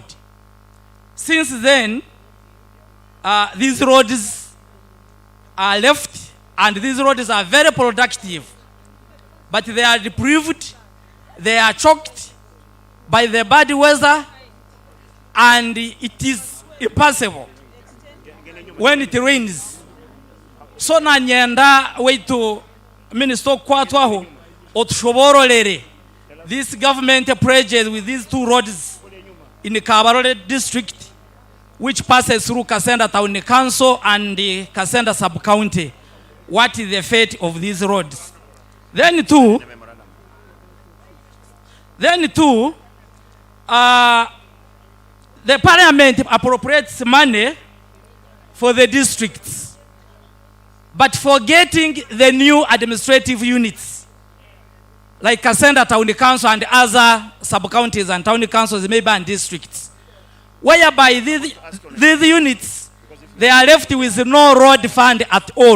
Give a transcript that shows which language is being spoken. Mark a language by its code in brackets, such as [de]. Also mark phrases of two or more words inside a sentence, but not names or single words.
[en] Since then, these roads are left, and these roads are very productive, but they are deprived, they are choked by the bad weather, and it is impossible when it rains. So [ttj] na nyenda wetu Minister Kwatwaho otushoborolere [en] this government project with these two roads in the Kabarole district, which passes through Kasenda Town Council and the Kasenda sub-county. What is the fate of these roads? Then two, the parliament appropriates money for the districts, but forgetting the new administrative units, like Kasenda Town Council and other sub-counties and town councils, maybe and districts, whereby these units, they are left with no road fund at all.